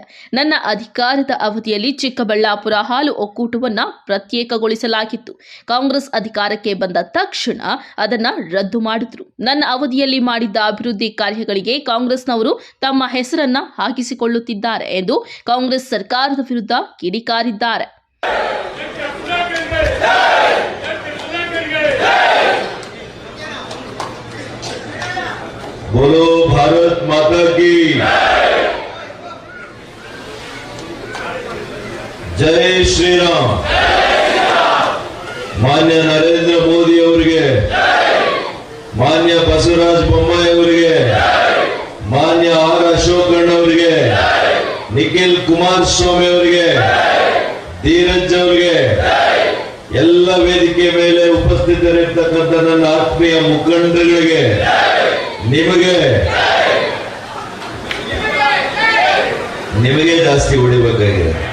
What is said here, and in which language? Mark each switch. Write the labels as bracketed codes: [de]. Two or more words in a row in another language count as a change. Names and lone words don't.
[kn] ನನ್ನ ಅಧಿಕಾರದ ಅವಧಿಯಲ್ಲಿ ಚಿಕ್ಕಬಳ್ಳಾಪುರ ಹಾಲು ಒಕ್ಕೂಟವನ್ನು ಪ್ರತ್ಯೇಕಗೊಳಿಸಲಾಗಿತ್ತು. ಕಾಂಗ್ರೆಸ್ ಅಧಿಕಾರಕ್ಕೆ ಬಂದ ತಕ್ಷಣ ಅದನ್ನು ರದ್ದು ಮಾಡಿದ್ರು. ನನ್ನ ಅವಧಿಯಲ್ಲಿ ಮಾಡಿದ್ದ ಅಭಿವೃದ್ಧಿ ಕಾರ್ಯಗಳಿಗೆ ಕಾಂಗ್ರೆಸ್ನವರು ತಮ್ಮ ಹೆಸರನ್ನ ಹಾಕಿಸಿಕೊಳ್ಳುತ್ತಿದ್ದಾರೆ ಎಂದು ಕಾಂಗ್ರೆಸ್ ಸರ್ಕಾರದ ವಿರುದ್ಧ ಕಿಡಿಕಾರಿದ್ದಾರೆ. [hi] बोलो भारत माता की जय श्री राम. [kn] ಮಾನ್ಯ ನರೇಂದ್ರ ಮೋದಿ ಅವರಿಗೆ, ಮಾನ್ಯ ಬಸವರಾಜ ಬೊಮ್ಮಾಯಿ ಅವರಿಗೆ, ಮಾನ್ಯ ಆರ್ ಅಶೋಕಣ್ಣ ಅವರಿಗೆ, ನಿಖಿಲ್ ಕುಮಾರಸ್ವಾಮಿ ಅವರಿಗೆ, ಧೀರಜ್ ಅವರಿಗೆ, ಎಲ್ಲ ವೇದಿಕೆ ಮೇಲೆ ಉಪಸ್ಥಿತರಿರ್ತಕ್ಕಂಥ ನನ್ನ ಆತ್ಮೀಯ ಮುಖಂಡರುಗಳಿಗೆ, ನಿಮಗೆ ಜಾಸ್ತಿ ಹೊಡಿಬೇಕಾಗಿದೆ.